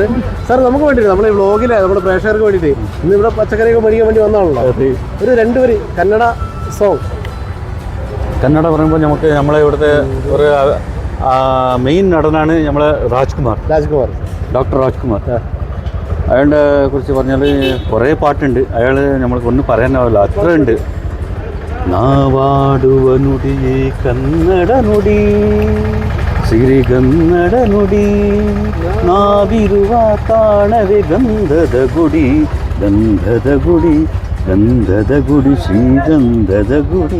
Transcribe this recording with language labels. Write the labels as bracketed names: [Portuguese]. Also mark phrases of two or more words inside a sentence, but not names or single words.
[Malayalam] സാർ, നമുക്ക് വേണ്ടിയിട്ട് നമ്മുടെ ഈ വ്ളോഗിൽ നമ്മുടെ പ്രേക്ഷകർക്ക് വേണ്ടിയിട്ട് ഇന്ന് ഇവിടെ പച്ചക്കറിയൊക്കെ മേടിക്കാൻ വേണ്ടി വന്നാണല്ലോ, ഒരു 2 വരി കന്നഡ സോങ്. കന്നഡ പറയുമ്പോൾ നമുക്ക് നമ്മളെ ഇവിടുത്തെ ഒരു മെയിൻ നടനാണ് നമ്മളെ രാജ്കുമാർ, ഡോക്ടർ രാജ്കുമാർ. അയാളുടെ കുറിച്ച് പറഞ്ഞാൽ കുറേ പാട്ടുണ്ട്. അയാൾ നമ്മൾക്കൊന്നും പറയാനാവില്ല, അത്ര ഉണ്ട്. [Kannada] ನಾವಾಡುವ ನುಡಿಯೇ ಕನ್ನಡ ನುಡಿ, ಸಿರಿಗನ್ನಡ ನುಡಿ, ನಾವಿರುವ ತಾಣವೇ ಗಂಧದ ಗುಡಿ, ಗಂಧದ ಗುಡಿ, ಗಂಧದ ಗುಡಿ, ಶ್ರೀಗಂಧದ ಗುಡಿ.